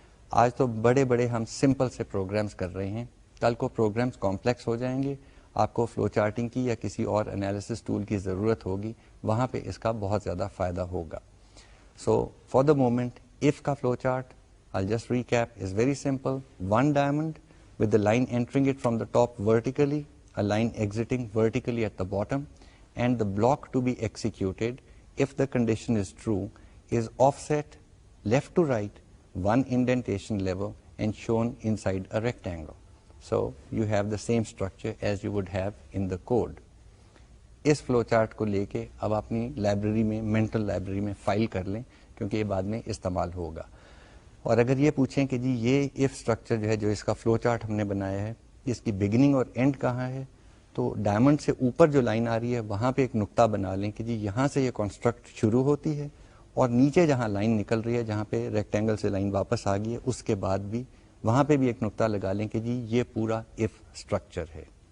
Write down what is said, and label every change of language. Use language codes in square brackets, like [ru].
[ur] آج تو بڑے بڑے ہم سمپل سے پروگرامز کر رہے ہیں, کل کو پروگرامز کمپلیکس ہو جائیں گے, آپ کو فلو چارٹنگ کی یا کسی اور انالیسس ٹول کی ضرورت ہوگی, وہاں پہ اس کا بہت زیادہ فائدہ ہوگا. [en] so for the moment [ur] اف کا flow chart [en] I'll just recap, is very simple. One diamond with the line entering it from the top vertically, a line exiting vertically at the bottom, and the block to be executed, if the condition is true, is offset left to right, one indentation level, and shown inside a rectangle. So you have the same structure as you would have in the code. [ur] اس flow chart کو لے کے اب اپنی library میں mental library میں file کر لیں کیونکہ یہ بعد میں استعمال ہوگا. اور اگر یہ پوچھیں کہ جی یہ ایف اسٹرکچر جو ہے جو اس کا فلو چارٹ ہم نے بنایا ہے اس کی بگننگ اور اینڈ کہاں ہے, تو ڈائمنڈ سے اوپر جو لائن آ رہی ہے وہاں پہ ایک نقطہ بنا لیں کہ جی یہاں سے یہ کانسٹرکٹ شروع ہوتی ہے اور نیچے جہاں لائن نکل رہی ہے جہاں پہ ریکٹینگل سے لائن واپس آ گئی ہے اس کے بعد بھی وہاں پہ بھی ایک نقطہ لگا لیں کہ جی یہ پورا ایف اسٹرکچر ہے.